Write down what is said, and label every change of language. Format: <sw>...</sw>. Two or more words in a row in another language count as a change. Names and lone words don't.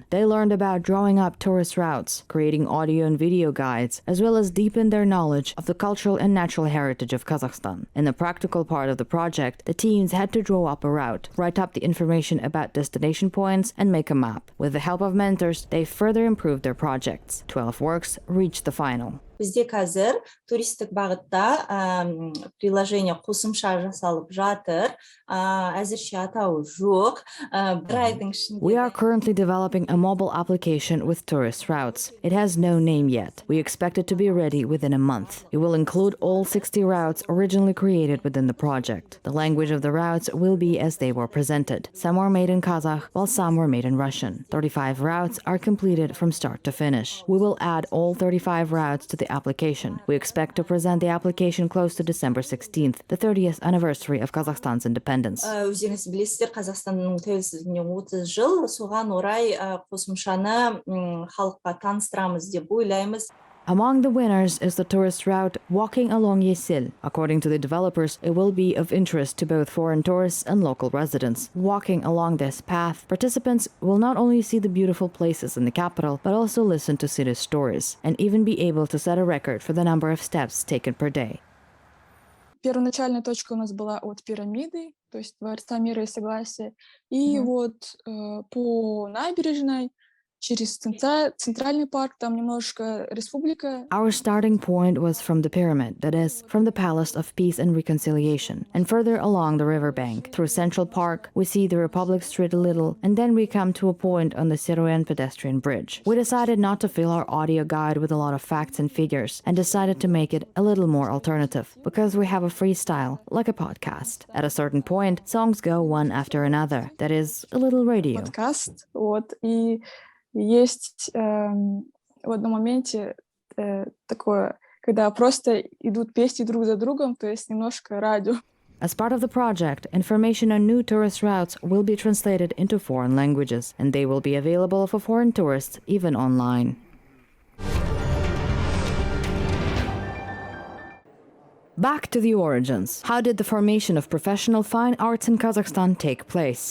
<en>They learned about drawing up tourist routes, creating audio and video guides, as well as deepened their knowledge of the cultural and natural heritage of Kazakhstan. In the practical part of the project, the teams had to draw up a route, write up the information about destination points, and make a map. With the help of mentors, they further improved their projects. 12 works reached the final.</en> <kk>Бізде қазір туристік бағытта приложение қосымша жасалып жатыр. Әзірше атауы жоқ. Бір айдың ішінде.</kk> <en>We are currently developing a mobile application with tourist routes. It has no name yet. We expect it to be ready within a month. It will include all 60 routes originally created within the project. The language of the routes will be as they were presented. Some were made in Kazakh, while some were made in Russian. 35 routes are completed from start to finish. We will add all 35 routes to the application. We expect to present the application close to December 16th, the 30th anniversary of Kazakhstan's independence.</en> <kk>Өздеріңіз білесіздер, Қазақстанның тәуелсіздігіне 30 жыл, соған орай қосымшаны халыққа таныстырамыз деп ойлаймыз.</kk> <en>Among the winners is the tourist route Walking Along Yesil. According to the developers, it will be of interest to both foreign tourists and local residents. Walking along this path, participants will not only see the beautiful places in the capital, but also listen to city stories, and even be able to set a record for the number of steps taken per day.</en> <ru>первоначальная точка у нас была от пирамиды, то есть Дворца мира и согласия, и вот по набережной, через центральный парк, там немножко республика.</ru> <en>Our starting point was from the pyramid, that is, from the Palace of Peace and Reconciliation, and further along the riverbank. Through Central Park, we see the Republic Street a little, and then we come to a point on the Siroyan pedestrian bridge. We decided not to fill our audio guide with a lot of facts and figures, and decided to make it a little more alternative, because we have a freestyle, like a podcast. At a certain point, songs go one after another, that is, a little radio.</en> <ru>Подкаст, вот, и есть в одном моменте такое, когда просто идут песни друг за другом, то есть немножко радио.</ru> <en>As part of the project, information on new tourist routes will be translated into foreign languages, and they will be available for foreign tourists, even online. Back to the origins. How did the formation of professional fine arts in Kazakhstan take place?</en>